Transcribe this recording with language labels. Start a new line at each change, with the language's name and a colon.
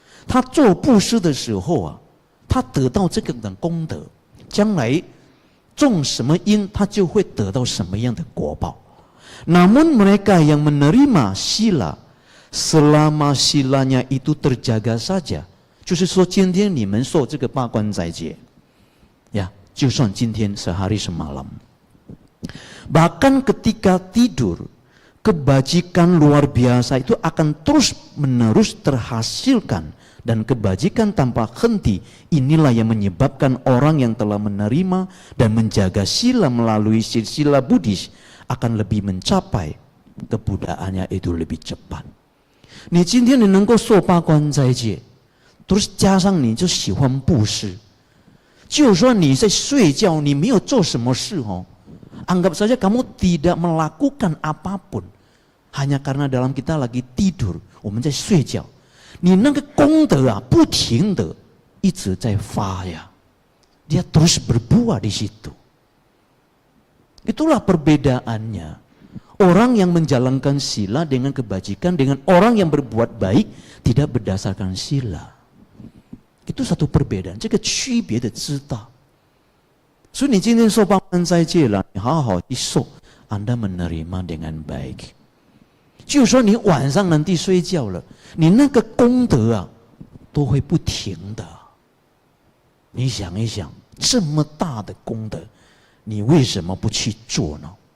Chinese: 他做布施的时候啊，他得到这个的功德，将来种什么因，他就会得到什么样的果报。
Indonesian: Namun mereka yang menerima sila, selama silanya itu terjaga saja，
Chinese: 就是说今天你们受这个八关斋戒，呀，就算今天
Indonesian: sehari semalam。 Bahkan ketika tidur, kebajikan luar biasa itu akan terus menerus terhasilkan. Dan kebajikan tanpa henti, inilah yang menyebabkan orang yang telah menerima dan menjaga sila melalui silsilah Buddhis akan lebih mencapai kebudaannya itu lebih cepat.
Chinese: 你今天你能够受八关斋戒，
Indonesian: terus
Chinese: 加上你就喜欢布施， 就算你在睡觉，你没有做什么事哦，
Indonesian: anggap saja kamu tidak melakukan apapun, hanya karena dalam kita lagi tidur,
Chinese: 我们在睡觉。你那个功德啊，不停的一直在发呀，
Indonesian: dia terus berbuah di situ. Itulah perbedaannya. Orang yang menjalankan sila dengan kebajikan dengan orang yang berbuat baik tidak berdasarkan sila. Itu satu perbedaan.
Chinese: 这个区别的知道。所以你今天受八关斋戒了，你好好去受，
Indonesian: Anda menerima dengan baik.
Chinese: 就说你晚上
Indonesian: nanti
Chinese: 睡觉了， 你那个功德啊， 都会不停的。你想一想， 这么大的功德， 你为什么不去做呢？